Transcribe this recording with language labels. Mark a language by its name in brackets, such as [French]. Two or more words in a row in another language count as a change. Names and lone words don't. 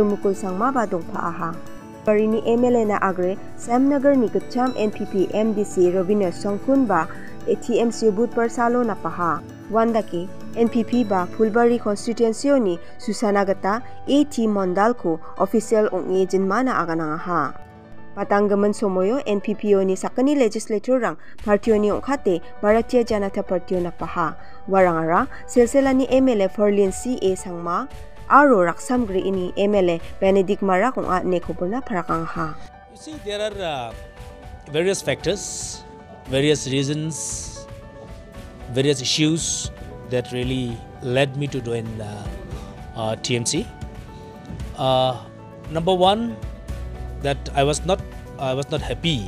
[Garo] Mukul Sangma badong paaha. Bari ni MLA na Agre Samnagar ni Gacham NPP MDC Robina Songkun ba TMC Budpar Salo na paha. Wandake NPP ba Fulbury constituency ni Susanagata AT Mondal ko official ong agent mana aganang ha. Patanggaman somoyo NPPO ni sakani legislature rang partiyo ni ongkate Bharatiya Janata Partiyo na paha. Warangara silsila ni MLA Ferlin CA Sangma aro raksamgri ini MLA Benedict Mara kung at nekobona parakang ha. [English] You see, there are various factors, various reasons, various issues that really led me to join TMC. Number one, that I was not happy.